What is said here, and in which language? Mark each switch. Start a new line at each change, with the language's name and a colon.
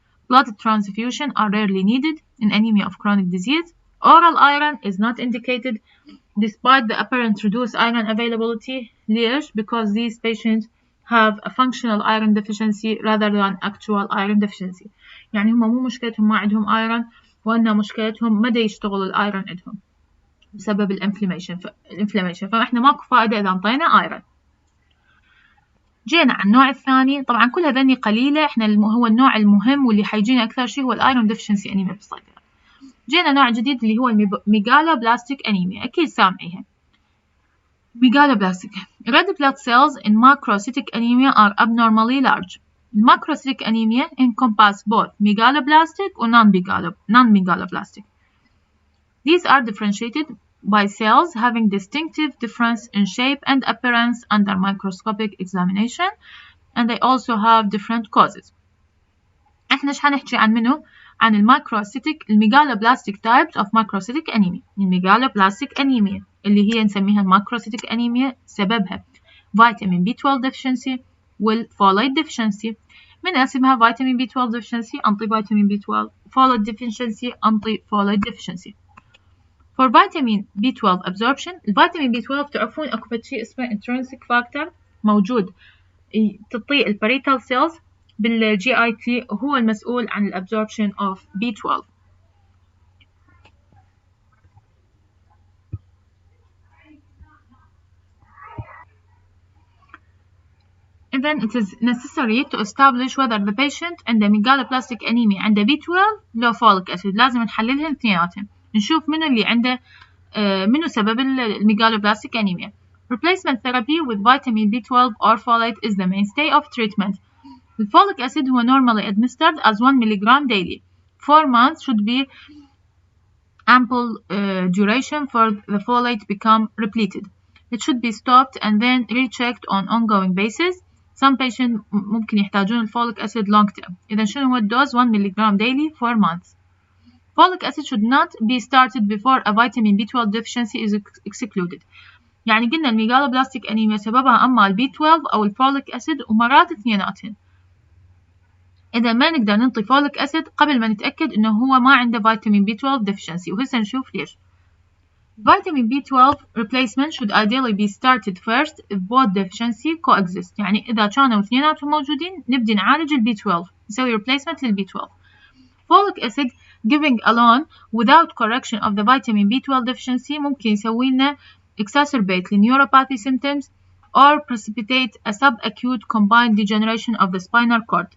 English: Blood transfusion are rarely needed in anemia of chronic disease. Oral iron is not indicated despite the apparent reduced iron availability.
Arabic: ليش?
English: Because these patients have a functional iron deficiency rather than actual iron deficiency.
Arabic: يعني هم مو مشكلتهم ما عندهم iron، وأن مشكلتهم مدى يشتغل الايرون عندهم بسبب الانفلاميشن، فاحنا ماكو فائدة إذا انطينا ايرون. جينا على النوع الثاني، طبعا كل هذني قليلة، احنا هو النوع المهم واللي حيجينا أكثر شيء هو الايرون ديفشنسي أنيميا بالصيدلة. جينا نوع جديد اللي هو الميغالوبلاستيك أنيميا، أكيد سامعيها.
English: Megaloblastic. Red blood cells in macrocytic anemia are abnormally large. Macrocytic anemia encompass both megaloblastic or non-megaloblastic. These are differentiated by cells having distinctive difference in shape and appearance under microscopic examination, and they also have different causes.
Arabic: احنا ايش حنحكي عن منو؟ عن الميغالوبلاستيك
English: types of macrocytic anemia.
Arabic: الميغالوبلاستيك anemia اللي هي نسميها الماكروسيتيك أنيميا، سببها فيتامين B12 deficiency والفوليت deficiency. من اسمها فيتامين B12 deficiency أنطي فيتامين B12، folate deficiency أنطي folate deficiency.
English: For vitamin B12 absorption،
Arabic: الفيتامين B12 تعرفون أكو شيء اسمه intrinsic factor موجود تعطي الباريتال cells بالجي اي تي، هو المسؤول عن الابزوربشن of B12.
English: Then it is necessary to establish whether the patient
Arabic: عنده megaloblastic anemia عنده B12 لو folic acid، لازم نحللهم اثنيناتهم نشوف منو اللي عنده منو سبب الميغالوبلاستيك anemia.
English: Replacement therapy with vitamin B12 or folate is the mainstay of treatment. The folic acid هو normally administered as 1 mg daily. 4 months should be ample duration for the folate to become repleted. It should be stopped and then rechecked on ongoing basis. Some patients
Arabic: ممكن يحتاجون الفوليك
English: acid long term.
Arabic: إذا شنو هو الدوز؟ 1 mg daily 4 months.
English: Folic acid should not be started before a vitamin B12 deficiency is excluded.
Arabic: يعني قلنا الميغالوبلاستيك أنيميا سببها أما البي 12 أو الفوليك أسيد ومرات اثنيناتهن. إذا ما نقدر ننطي فوليك أسيد قبل ما نتأكد إنه هو ما عنده فيتامين B12 deficiency، وهسه نشوف ليش.
English: Vitamin B12 replacement should ideally be started first if both deficiency coexist.
Arabic: يعني إذا كانوا اثنيناتهم موجودين نبدي نعالج البي 12، نسوي replacement للبي 12.
English: Folic acid giving alone without correction of the vitamin B12 deficiency
Arabic: ممكن يسوي لنا
English: exacerbate the neuropathy symptoms or precipitate a subacute combined degeneration of the spinal cord.